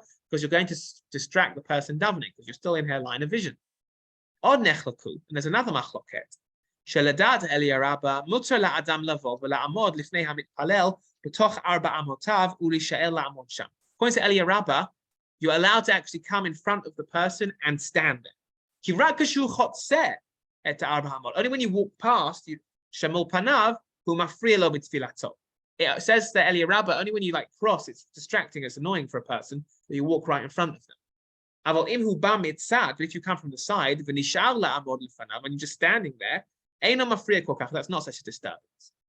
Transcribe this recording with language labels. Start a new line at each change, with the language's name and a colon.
English: Because you're going to distract the person davening, because you're still in her line of vision. And there's another machloket.
Hebrew: שלדעת אליה רבא, מותר לאדם לבוא ולעמוד לפני המתפלל בתוך 4 אמותיו ולהישאר לעמוד שם.
English: According to Eliyahu Rabbah, you're allowed to actually come in front of the person and stand there.
Hebrew: כי רק כשהוא חוצה את 4 אמות.
English: Only when you walk past,
Hebrew: שמול פניו, הוא מפריע לו בתפילתו.
English: it says that Elia Rabba, only when you like cross, it's distracting, it's annoying for a person that you walk right in front of them. But if you come from the side, when you're just standing there, that's not such a disturbance.